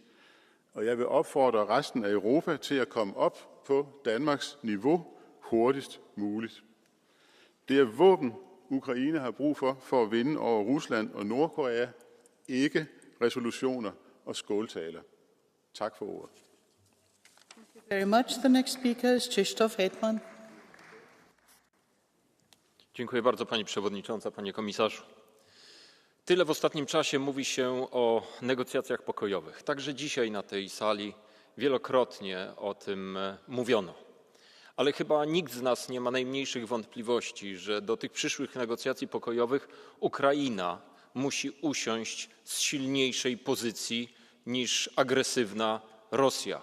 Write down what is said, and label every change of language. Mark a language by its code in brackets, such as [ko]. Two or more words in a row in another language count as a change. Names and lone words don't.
[da] Og jeg vil opfordre resten af Europa til at komme op på Danmarks niveau hurtigst muligt. Det er våben, Ukraine har brug for at vinde over Rusland og Nordkorea, ikke resolutioner og skåltaler. Tak for ordet. [en] Thank you very much. The next speaker is Krzysztof Hetman. [pl] Dziękuję bardzo Pani Przewodnicząca, Panie Komisarzu. Tyle w ostatnim czasie mówi się o negocjacjach pokojowych. Także dzisiaj na tej sali wielokrotnie o tym mówiono. Ale chyba nikt z nas nie ma najmniejszych wątpliwości, że do tych przyszłych negocjacji pokojowych Ukraina musi usiąść z silniejszej pozycji niż agresywna Rosja.